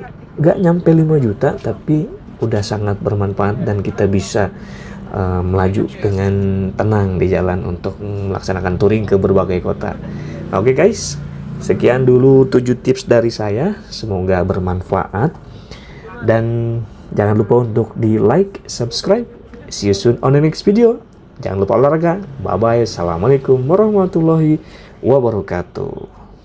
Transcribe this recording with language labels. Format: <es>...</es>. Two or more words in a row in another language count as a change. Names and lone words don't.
<id>Gak nyampe 5 juta, tapi udah sangat bermanfaat dan kita bisa melaju dengan tenang di jalan untuk melaksanakan touring ke berbagai kota. Oke guys, sekian dulu 7 tips dari saya, semoga bermanfaat. Dan Jangan lupa untuk di</id> <en>like, subscribe. See you soon on the next video.</en> <id>Jangan lupa olahraga.</id> <en>Bye-bye.</en> <ar>Assalamualaikum warahmatullahi wabarakatuh.</ar>